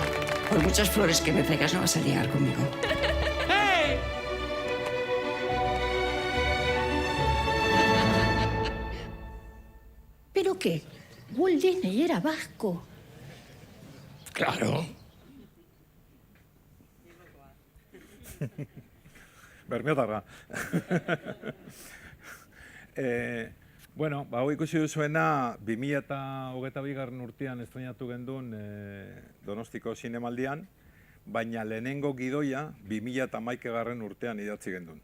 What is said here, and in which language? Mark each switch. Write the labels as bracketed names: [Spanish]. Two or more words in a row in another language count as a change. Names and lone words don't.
[Spanish] Por muchas flores que me traigas, no vas a ligar conmigo. ¡Hey! ¿Pero qué? Walt Disney era vasco. Claro. Bermiotarra. [Basque] Hau ikusi duzuena, 2022 urtean estrenatu gendun Donostiko zinemaldian, baina lehenengo gidoia 2011 urtean idatzi gendun.